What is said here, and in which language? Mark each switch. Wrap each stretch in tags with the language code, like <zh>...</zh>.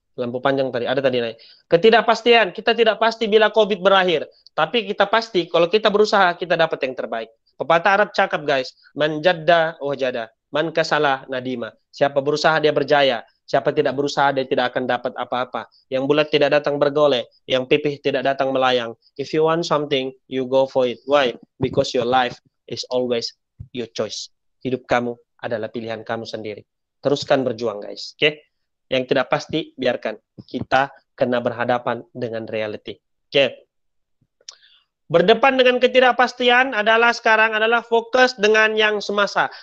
<ms>Lampu panjang tadi, ada tadi naik. Ketidakpastian, kita tidak pasti bila COVID berakhir. Tapi kita pasti, kalau kita berusaha, kita dapat yang terbaik. Pepatah Arab cakap guys,</ms> <ar>man jadda wajada, man kasalah nadima.</ar> <ms>Siapa berusaha, dia berjaya. Siapa tidak berusaha, dia tidak akan dapat apa-apa. Yang bulat tidak datang bergolek, yang pipih tidak datang melayang.</ms> <en>If you want something, you go for it. Why? Because your life is always your choice.</en> <ms>Hidup kamu adalah pilihan kamu sendiri. Teruskan berjuang guys, oke? Yang tidak pasti biarkan. Kita kena berhadapan dengan reality. Oke. Berdepan dengan ketidakpastian adalah sekarang adalah fokus dengan yang semasa.</ms>